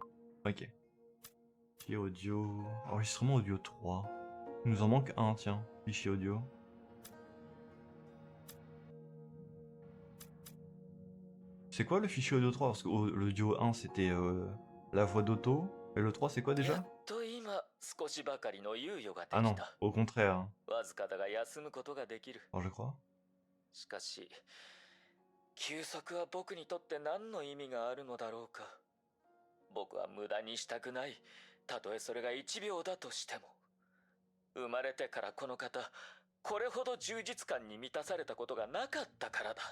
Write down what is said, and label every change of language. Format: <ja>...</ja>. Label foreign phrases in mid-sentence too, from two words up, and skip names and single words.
<fr>Ok. Fichier audio... Enregistrement audio 3. Il nous en manque un, tiens. Fichier audio. C'est quoi le fichier audio 3? Parce que l'audio 1, c'était la voix d'Otto. Et le 3, c'est quoi</fr> <ja>や</ja> <fr>déjà?</fr> <ja>っと今少しばかりの猶予がで</ja> <fr>Ah</fr> <ja>き</ja> <fr>non,</fr> <ja>た。</ja> <fr>au contraire.</fr> <ja>わずかだが休むことができる。</ja> <fr>Alors, je crois.</fr> <ja>しかし休息は僕にとって何の意味があるのだろうか。僕は無駄にしたくない。たとえそれが1秒だとしても。生まれてからこの方これほど充実感に満たされたことがなかったからだ。</ja>